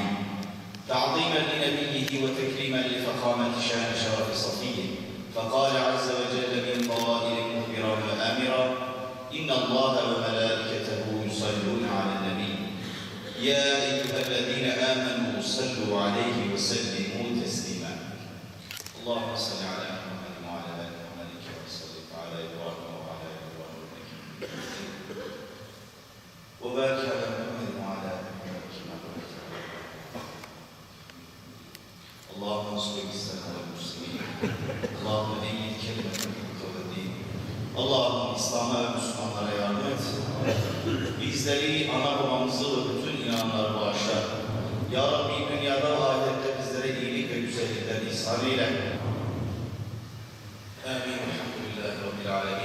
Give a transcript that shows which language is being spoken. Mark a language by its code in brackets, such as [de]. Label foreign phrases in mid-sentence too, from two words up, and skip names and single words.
[ar] تعظيما لنبيه وتكريما لفخامة شان شرف صفيه فقال عز وجل من قائل مخبرا وآمرا إن الله وملائكته يصلون على النبي يا أيها الذين آمنوا صلوا عليه وسلموا تسليما اللهم صل على محمد وعلى آل محمد كما صليت على إبراهيم وبارك على محمد وعلى آل محمد كما باركت على اللهم انصر الإسلام والمسلمين اللهم أيد كلمة الحق والدين [tr] Allah'ım İslam'a ve Müslümanlara yardım et. Bizleri, ana babamızı ve bütün inananları bağışla. Ya Rabbi dünyada ve ahirette bizlere iyilik ve güzellikler ihsan eyle. Amin. [ar] الحمد لله رب العالمين.